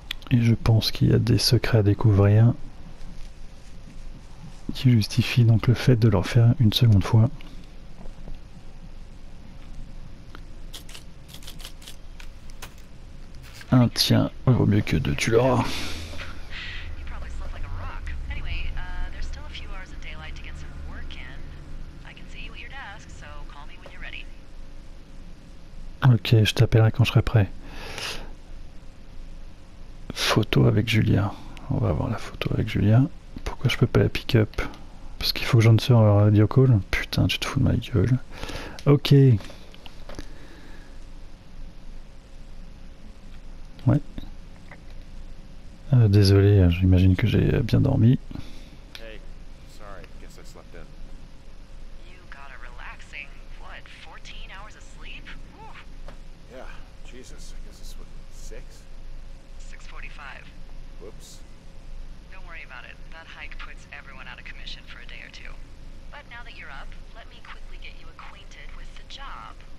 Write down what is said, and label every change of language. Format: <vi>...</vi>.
<fr>Et je pense qu'il y a des secrets à découvrir qui justifient donc le fait de leur faire une seconde fois. Un tien, vaut mieux que deux, tu l'auras.</fr> <en>You probably slept like a rock. Anyway, there's still a few hours of daylight to get some work in. I can see you at your desk, so call me when you're ready.</en> <fr>Ok, je t'appellerai quand je serai prêt. Photo avec Julia. On va voir la photo avec Julia. Pourquoi je peux pas la pick-up? Parce qu'il faut que j'en sur un radio call. Putain, tu te fous de ma gueule. Ok. Ouais. Désolé, j'imagine que j'ai bien dormi.</fr> <en>Hey, sorry, guess I slept in. You got a relaxing, what, 14 hours of sleep? Whew. Yeah, Jesus, I guess it's what, 6? 6:45. Whoops. Don't worry about it. That hike puts everyone out of commission for a day or two. But now that you're up, let me quickly get you acquainted with the job.</en>